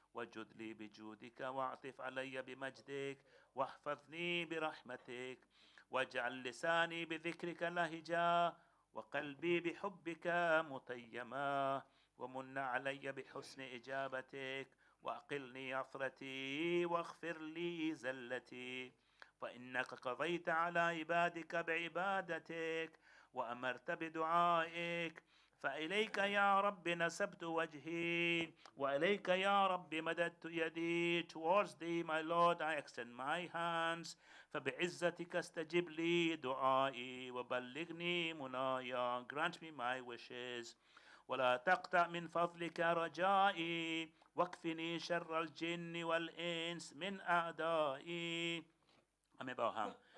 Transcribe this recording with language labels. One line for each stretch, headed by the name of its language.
Arabic: وجد لي بجودك، واعطف علي بمجدك، واحفظني برحمتك، واجعل لساني بذكرك لهجا، وقلبي بحبك متيما، ومن علي بحسن إجابتك، وأقلني عثرتي، واغفر لي زلتي، فإنك قضيت على عبادك بعبادتك، وأمرت بدعائك، فإليك يا رب نسبت وجهي، وإليك يا رب مددت يدي.
English: Towards thee, my Lord, I extend my hands.
Arabic: فبعزتك استجب لي دعائي، وبلغني منايا.
English: Grant me my wishes.
Arabic: ولا تقطع من فضلك رجائي، واكفني شر الجن والإنس من أعدائي.
Persian: همه با هم.